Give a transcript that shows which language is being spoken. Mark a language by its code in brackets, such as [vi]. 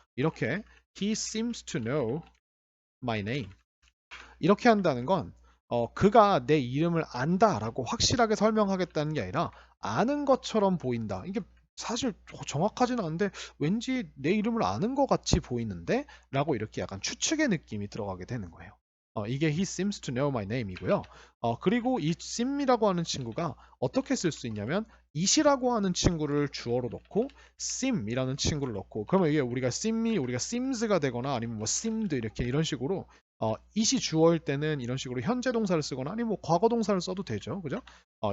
[ko] 이렇게 [en] he seems to know my name [ko] 이렇게 한다는 건 그가 내 이름을 안다라고 확실하게 설명하겠다는 게 아니라 아는 것처럼 보인다. 이게 사실 정확하지는 않은데 왠지 내 이름을 아는 것 같이 보이는데 라고 이렇게 약간 추측의 느낌이 들어가게 되는 거예요. 이게 [en] he seems to know my name [ko] 이고요. 그리고 이 seem이라고 하는 친구가 어떻게 쓸 수 있냐면 it이라고 하는 친구를 주어로 넣고 seem이라는 친구를 넣고 그러면 이게 우리가 seem이 우리가 seems가 되거나 아니면 뭐 seemed 이렇게 이런 식으로 it이 주어일 때는 이런 식으로 현재 동사를 쓰거나 아니면 뭐 과거 동사를 써도 되죠. 그죠?